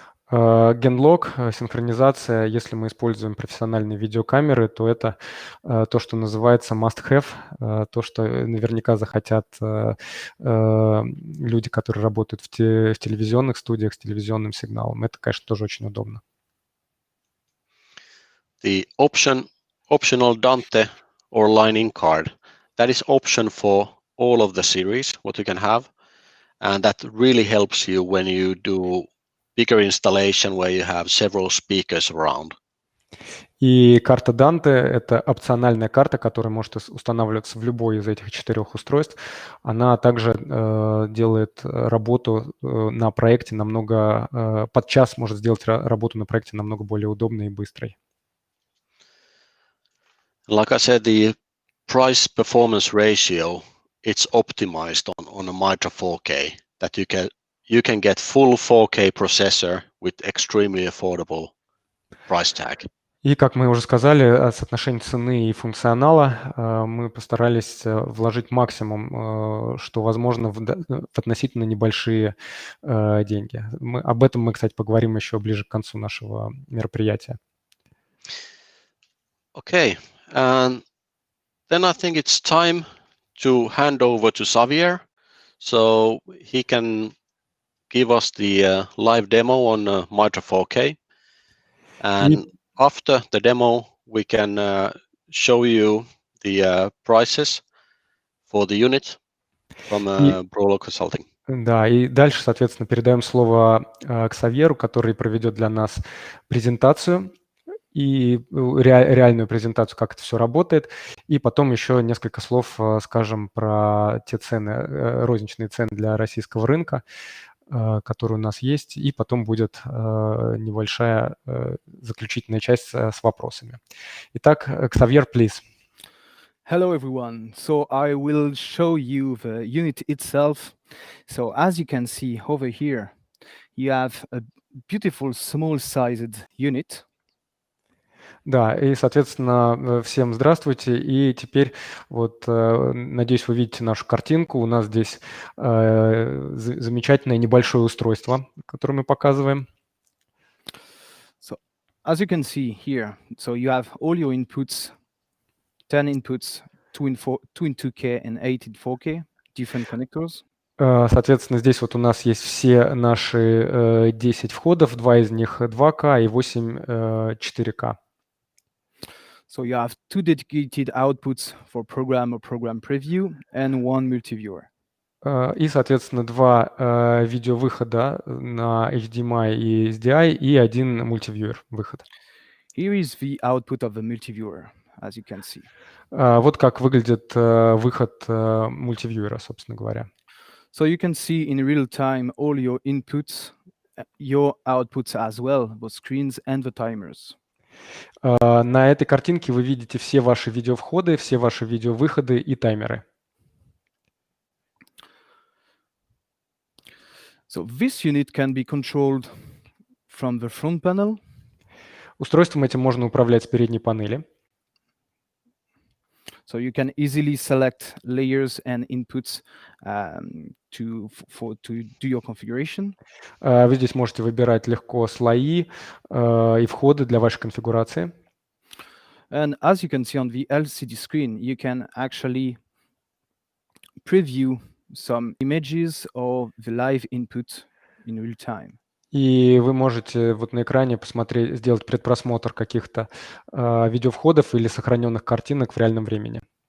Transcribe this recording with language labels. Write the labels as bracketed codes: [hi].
[ru] Генлог, синхронизация, если мы используем профессиональные видеокамеры, то это то, что называется must-have, то, что наверняка захотят люди, которые работают в телевизионных студиях с телевизионным сигналом. Это, конечно, тоже очень удобно. [en] The optional Dante or line-in card, that is option for all of the series, what you can have, and that really helps you when you do bigger installation where you have several speakers around. [ru] И карта Dante — это опциональная карта, которая может устанавливаться в любой из этих 4 устройств. Она также делает работу на проекте намного, подчас может сделать работу на проекте намного более удобной и быстрой. [en] Like I said, the price-performance ratio, it's optimized on a Midra 4K, that you can get full 4K processor with extremely affordable price tag. [ru] И, как мы уже сказали, соотношение цены и функционала мы постарались вложить максимум, что возможно, в относительно небольшие деньги. Об этом мы, кстати, поговорим еще ближе к концу нашего мероприятия. [en] Okay, and then I think it's time to hand over to Xavier, so he can give us the live demo on Midra 4K. And after the demo, we can show you the prices for the unit from Brolo Consulting. [ru] Да, и дальше, соответственно, передаем слово Ксавьеру, который проведет для нас презентацию и реальную презентацию, как это все работает, и потом еще несколько слов скажем про те цены, розничные цены для российского рынка, которые у нас есть, и потом будет небольшая заключительная часть с вопросами. Итак, Xavier, [en] please. Hello everyone. So I will show you the unit itself. So as you can see over here, you have a beautiful small-sized unit. [ru] Да, и, соответственно, всем здравствуйте. И теперь вот, надеюсь, вы видите нашу картинку. У нас здесь замечательное небольшое устройство, которое мы показываем. [en] So as you can see here, so you have all your inputs, 10 inputs, 2 in 2K and 8 in 4K, different connectors. [ru] Соответственно, здесь вот у нас есть все наши 10 входов, 2 из них 2К и 8 4К. [en] So you have 2 dedicated outputs for program or program preview and 1 multiviewer. [ru] И, соответственно, 2 видеовыхода на HDMI и SDI и 1 мультивьюер выход. [en] Here is the output of the multiviewer, as you can see. [ru] Вот как выглядит выход мультивьюера, собственно говоря. [en] So you can see in real time all your inputs, your outputs as well, the screens and the timers. [ru] На этой картинке вы видите все ваши видеовходы, все ваши видеовыходы и таймеры. [en] So this unit can be controlled from the front panel. [ru] Устройством этим можно управлять с передней панели. [en] So you can easily select layers and inputs to do your configuration. [ru] Вы здесь можете выбирать легко слои и входы для вашей конфигурации. [en] And as you can see on the LCD screen, you can actually preview some images or the live input in real time. [ru] И вы можете вот на экране посмотреть, сделать предпросмотр каких-то видеовходов или сохраненных картинок в реальном времени.